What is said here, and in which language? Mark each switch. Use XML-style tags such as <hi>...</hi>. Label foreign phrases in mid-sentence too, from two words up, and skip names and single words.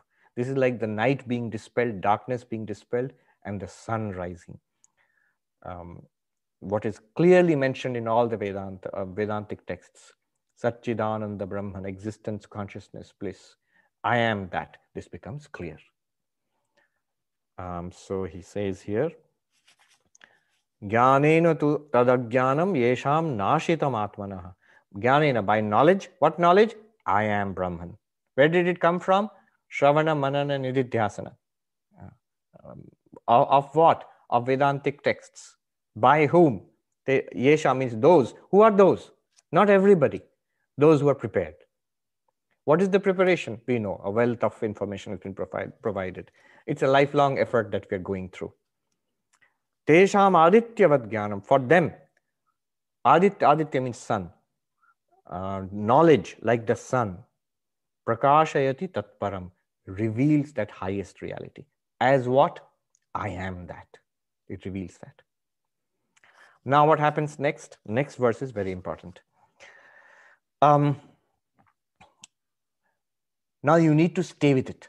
<en>This is like the night being dispelled, darkness being dispelled, and the sun rising. What is clearly mentioned in all the Vedantic texts, Satchidananda Brahman, existence, consciousness, bliss. I am that. This becomes clear. So he says here,</en> <sa>jñānena tu tad-ātmānas yeṣhāṁ nāśhitam ātmanaḥ. Jñānena,</sa> <en>by knowledge. What knowledge? I am Brahman. Where did it come from?</en> <sa>Shravana, Manana, Nididhyasana.</sa> <en>Of what? Of Vedantic texts. By whom? Yeṣhāṁ means those. Who are those? Not everybody. Those who are prepared. What is the preparation? We know a wealth of information has been provided. It's a lifelong effort that we are going through.</en> <sa>Teṣhām āditya-vaj jñānam.</sa> <en>For them, aditya means sun. Knowledge, like the sun,</en> <sa>prakāśhayati tat-param,</sa> <en>reveals that highest reality. As what? I am that. It reveals that. Now what happens next? Next verse is very important. Now you need to stay with it.</en>